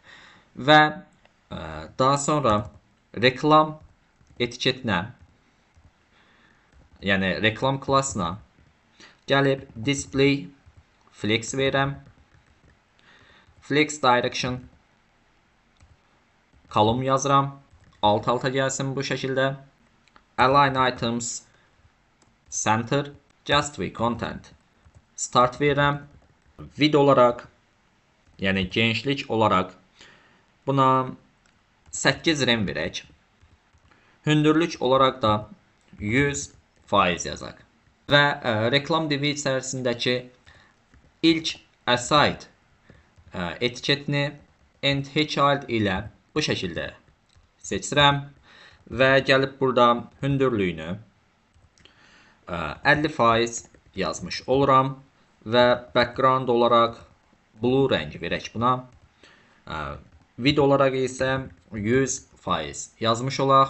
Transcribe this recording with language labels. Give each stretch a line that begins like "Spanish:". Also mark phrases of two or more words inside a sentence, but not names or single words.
Azerbaijani: Və daha sonra reklam etiketinə, yəni reklam klassına gəlib
English: display flex
Azerbaijani: verirəm.
English: Flex direction kolum yazıram.
Azerbaijani: Alt-alta gəlsin bu şəkildə.
English: Align items center justify content start verirəm.
Azerbaijani: Vid olaraq, yəni genişlik olaraq buna 8 rem verək. Hündürlük olaraq da 100% yazaq. Və reklam divi içərisindəki ilk aside etiketini
English: end child
Azerbaijani: ilə bu şəkildə seçirəm və gəlib burada hündürlüyünü 50% yazmış oluram və background olaraq blue rəngi verək buna. Vid olaraq isə 100% yazmış olaq.